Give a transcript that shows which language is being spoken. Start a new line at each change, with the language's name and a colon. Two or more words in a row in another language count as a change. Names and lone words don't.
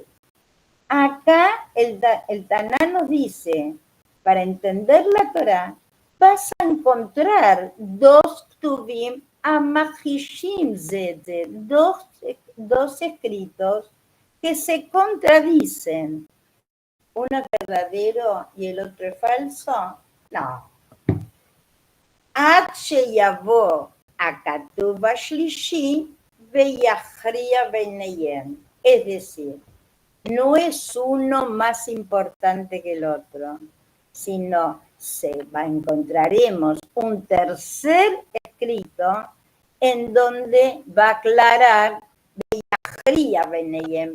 Spanish: Acá el Taná nos dice, para entender la Torá, vas a encontrar dos
Hebrew: כתובים המכחישים זה זה,
Spanish: dos escritos que se contradicen. ¿Uno es verdadero y el otro es falso? No.
Hebrew: עד שיבוא הכתוב השלישי ויכריע ביניהם.
Spanish: Es decir, no es uno más importante que el otro, sino encontraremos un tercer escrito en donde va a aclarar
Hebrew: יכריע ביניהם.